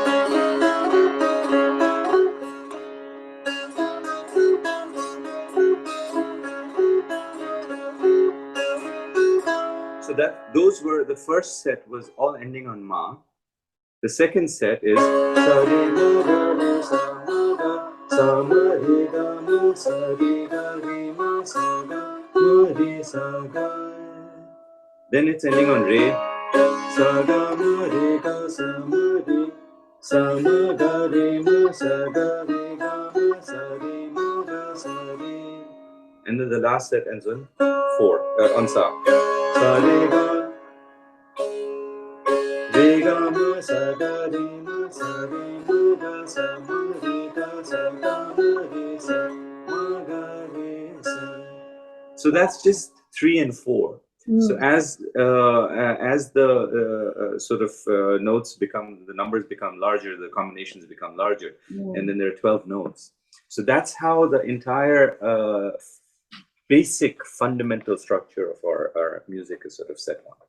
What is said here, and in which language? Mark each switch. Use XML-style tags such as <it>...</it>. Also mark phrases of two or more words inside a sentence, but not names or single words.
<en>So those were, the first set was all ending on ma. The second set is. Then it's ending on re. Sa ga ma re ga sa ma re. Sa ma ga re ma sa ga re ga ma sa re ma ga sa re. And then the last set ends on 4, on sa. Sa re ga. Re ga ma sa ga re ma sa re ma ga sa ma re ga sa ga ma re sa ma ga re sa. So that's just 3 and 4. So as the sort of notes become, the numbers become larger, the combinations become larger, and then there are 12 notes. So that's how the entire basic fundamental structure of our music is sort of set on.</en>